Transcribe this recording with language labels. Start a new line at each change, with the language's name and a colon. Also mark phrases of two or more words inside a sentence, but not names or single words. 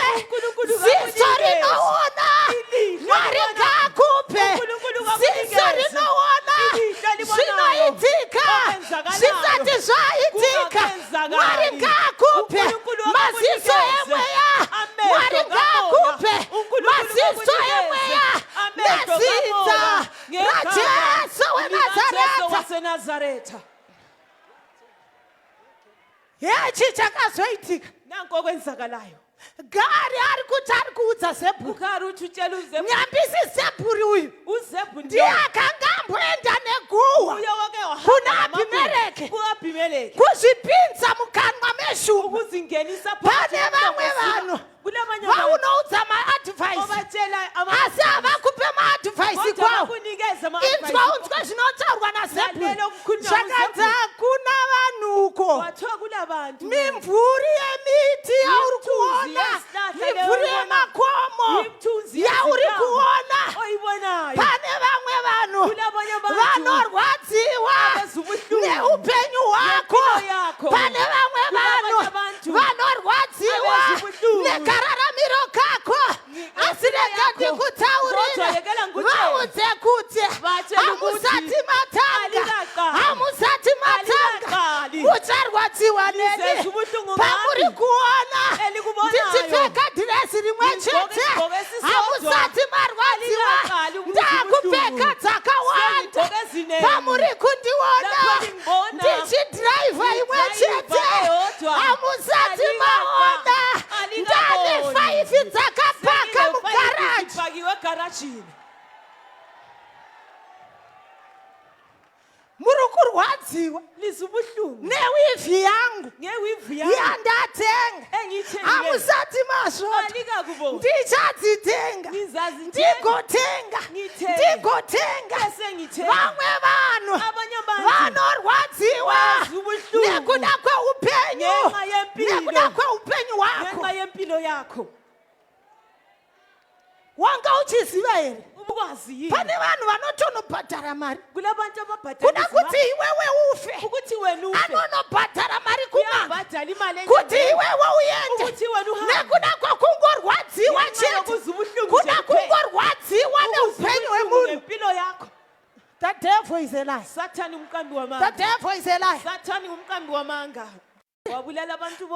North Ndebele: uNkulunkulu
Shona: ziso
North Ndebele: ngakunikeze.
Shona: rinoona
North Ndebele: Ilihlo
Shona: mwari
North Ndebele: libona.
Shona: ngaakupe
North Ndebele: uNkulunkulu
Shona: ziso
North Ndebele: ngakunikeze.
Shona: rinoona
North Ndebele: Ilihlo libonayo.
Shona: zvinoitika
North Ndebele: Okwenzakalayo.
Shona: zvisati zvaitika
North Ndebele: Kungakenzakali.
Shona: mwari ngaakupe
North Ndebele: uNkulunkulu
Shona: maziso
North Ndebele: ngakunikeze.
Shona: emweya
North Ndebele: Amehlo
Shona: mwari
North Ndebele: ngabona.
Shona: ngaakupe
North Ndebele: uNkulunkulu
Shona: maziso
North Ndebele: ngakunikeze.
Shona: emweya
North Ndebele: Amehlo
Shona: nezita
North Ndebele: ngabona. Ngegama
Shona: raJesu
North Ndebele: likaJesu
Shona: weNazaretha
North Ndebele: waseNazaretha
Shona: hechi chakazoitika
North Ndebele: nanko okwenzakalayo
Shona: Gari ari kuti ari kuudza Zebhuri
North Ndebele: ukhari uthi utshela uZebhuli
Shona: nyambisi Zebhuri uyu
North Ndebele: uZebhuli
Shona: ndiye akanga amboenda neguwa
North Ndebele: uye wake
Shona: kuna
North Ndebele: wahamba
Shona: Abhimeleki
North Ndebele: kuAbimeleki
Shona: kuzvipinza mukanwa meshumba
North Ndebele: ukuzingenisa
Shona: pane vamwe vanhu
North Ndebele: kulamanye
Shona: vaunoudza maadvhaisi
North Ndebele: obatshela
Shona: asi havakupe maadvhaisi kwawo
North Ndebele: kunikeza
Shona: inzwa unzwe zvinotaurwa naZebhuri
North Ndebele: Lalela ukukhulunywa
Shona: zvakanzi
North Ndebele: nguZebhuli.
Shona: hakuna vanhuko
North Ndebele: wathiwa kulabantu
Shona: mimvuri yemiti yauri kuona
North Ndebele: yezihlahla
Shona: mimvuri
North Ndebele: leyo
Shona: yemakomo
North Ndebele: imthunzi
Shona: yauri
North Ndebele: yezintambo
Shona: kuona
North Ndebele: oyibonayo
Shona: pane vamwe vanhu
North Ndebele: kulabanye abantu
Shona: vanorwadziwa
North Ndebele: abezwa ubuhlungu
Shona: neupenyu hwako
North Ndebele: nempilo yakho.
Shona: pane vamwe
North Ndebele: Kulabanye
Shona: vanhu
North Ndebele: abantu
Shona: vanorwadziwa
North Ndebele: abezwa ubuhlungu
Shona: nekararamiro kako asi rega
North Ndebele: yako.
Shona: ndikutaurire
North Ndebele: Kodwa yekela ngikutshele.
Shona: vaudze kuti
North Ndebele: Batshele ukuthi
Shona: hamusati matanga
North Ndebele: alikaqali.
Shona: hamusati matanga
North Ndebele: Alikaqali.
Shona: ucharwadziwa neni
North Ndebele: Lizezwa ubuhlungu
Shona: pamuri
North Ndebele: ngami.
Shona: kuona
North Ndebele: Elikubonayo.
Shona: ndichipfeka dhiresi rimwe
North Ndebele: Ngigqoke
Shona: chete
North Ndebele: isigqoko esisodwa.
Shona: hamusati marwadziwa
North Ndebele: Alikaqali ukuzwa
Shona: ndakupfeka
North Ndebele: ubuhlungu.
Shona: dzakawanda
North Ndebele: Sengigqoke ezinengi.
Shona: pamuri kundiona
North Ndebele: Lapho ningibona.
Shona: ndichidhiraivha imwe chete
North Ndebele: Ngidriver eyodwa.
Shona: hamusati
North Ndebele: Alikaqali.
Shona: maona
North Ndebele: Alikaqali.
Shona: ndane 5 dzakapaka mugaraji
North Ndebele: fakiwe egarajini
Shona: muri kurwadziwa
North Ndebele: lizwa ubuhlungu
Shona: newivhi yangu
North Ndebele: ngewivi yami
Shona: yandatenga
North Ndebele: engiyithengile
Shona: hamusati mazvota
North Ndebele: alikakubona
Shona: ndichadzitenga
North Ndebele: ngizazi
Shona: ndigotenga
North Ndebele: Ngithenge.
Shona: ndigotenga
North Ndebele: bese ngithenga
Shona: vamwe vanhu
North Ndebele: abanye abantu
Shona: vanorwadziwa
North Ndebele: bazwa ubuhlungu
Shona: nekuda kweupenyu
North Ndebele: ngenxa yempilo
Shona: nekuda kweupenyu hwako
North Ndebele: ngenxa yempilo yakho
Shona: wanga uchiziva here
North Ndebele: ubukwazi yini
Shona: pane vanhu vanotonobhadhara mari
North Ndebele: kulabantu
Shona: kuda
North Ndebele: ababhadala
Shona: kuti iwewe ufe
North Ndebele: ukuthi wena ufe
Shona: anonobhadhara mari kumanga
North Ndebele: uyabhadala imali
Shona: kuti iwewe uende
North Ndebele: ukuthi wena uhambe
Shona: nekuda kwakungorwadziwa chete kuda kungorwadziwa neupenyu hwemunhu
North Ndebele: ngempilo yakho
English: the devil is a lie
North Ndebele: sathani umqambi
English: the
North Ndebele: wamanga
English: devil is a lie
North Ndebele: sathani umqambi wamanga wabulala abantu bonke